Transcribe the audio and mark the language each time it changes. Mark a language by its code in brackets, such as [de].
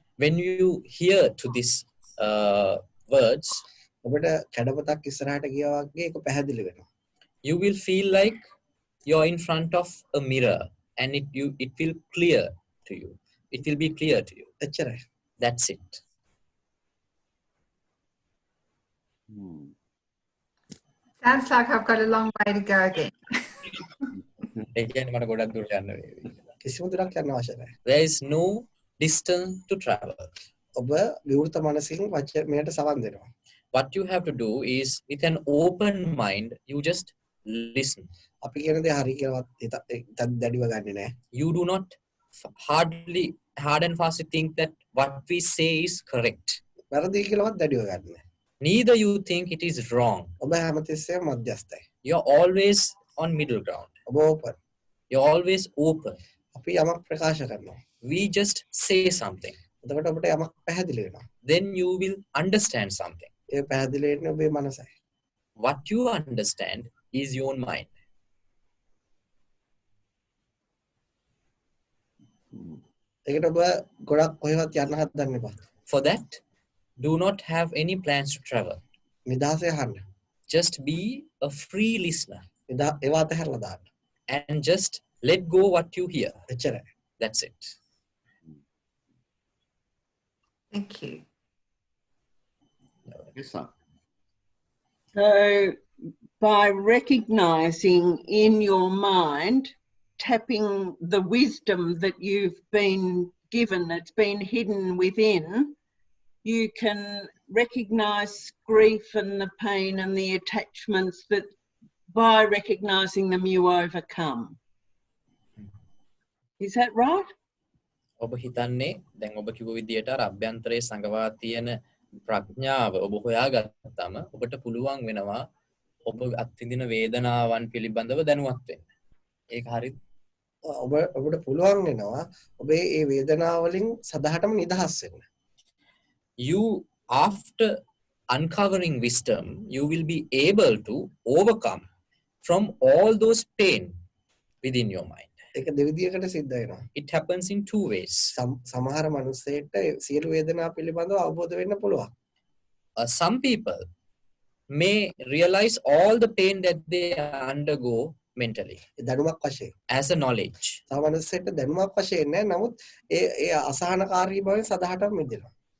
[en] when you hear to these words, [si] ඔබට කැඩපතක් ඉස්සරහට ගියා වගේ ඒක පැහැදිලි වෙනවා. [en] you will feel like you're in front of a mirror and it will clear to you. It will be clear to you. [si] එච්චරයි. [en] That's it. Sounds like I've got a long way to go then. [si] ඒ කියන්නේ මට ගොඩක් දුර යන්න වේවි. කිසිම දුරක් යන්න අවශ්‍ය නැහැ. [en] There is no distance to travel. [si] ඔබ විවෘත මනසින් මෙයට සවන් දෙනවා. [en] What you have to do is, with an open mind, you just listen. [si] අපි කියන දේ හරි කියලාවත් දැඩිව ගන්නෙ නැහැ. [en] You do not hard and fast think that what we say is correct. [si] වැරදි කියලාවත් දැඩිව ගන්නෙ නැහැ. [en] Neither you think it is wrong. [si] ඔබ හැමතිස්සෙම මධ්‍යස්ථයි. [en] You're always on middle ground. [si] ඔබ ඕපන්. [en] You're always open. [si] අපි යමක් ප්‍රකාශ කරනවා. [en] We just say something. [si] එතකොට ඔබට යමක් පැහැදිලි වෙනවා. [en] Then you will understand something. [si] ඒ පැහැදිලි වෙන්නේ ඔබේ මනසයි. [en] What you understand is your mind. [si] ඒකට ඔබ ගොඩක් කොහෙවත් යන්න හදන්න එපා. [en] For that, do not have any plans to travel. [si] නිදහසේ අහන්න. [en] Just be a free listener [si] ඒවා අතහැරලා දාන්න. [en] and just let go what you hear. [si] එච්චරයි. [en] That's it. Thank you. Yes, sir. So, by recognizing in your mind, tapping the wisdom that you've been given, that's been hidden within, you can recognize grief and the pain and the attachments that by recognizing them you overcome. Is that right? [si] ඔබ හිතන්නේ දැන් ඔබ කිව්ව විදියට අර අභ්‍යන්තරයේ සංගවා තියෙන ප්‍රඥාව ඔබ හොයාගත්තම ඔබට පුළුවන් වෙනවා ඔබ අත්විඳින වේදනාවන් පිළිබඳව දැනුවත් වෙන්න. ඒක හරිද? ඔබට පුළුවන් වෙනවා ඔබේ ඒ වේදනාව වලින් සදාටම නිදහස් වෙන්න. [en] You, after uncovering wisdom, you will be able to overcome from all those pain within your mind. [si] ඒක දෙවිදියකට සිද්ධ වෙනවා. [en] It happens in two ways. [si] සමහර මිනිස්සෙට සියලු වේදනා පිළිබඳව අවබෝධ වෙන්න පුළුවන්. [en] Some people may realize all the pain that they undergo mentally [si] දැනුමක් වශයෙන්. [en] as a knowledge. [si] තව මිනිස්සෙට දැනුමක් වශයෙන් නෑ. නමුත් ඒ අසහනකාරී බවෙන් සදාටම මිදෙනවා.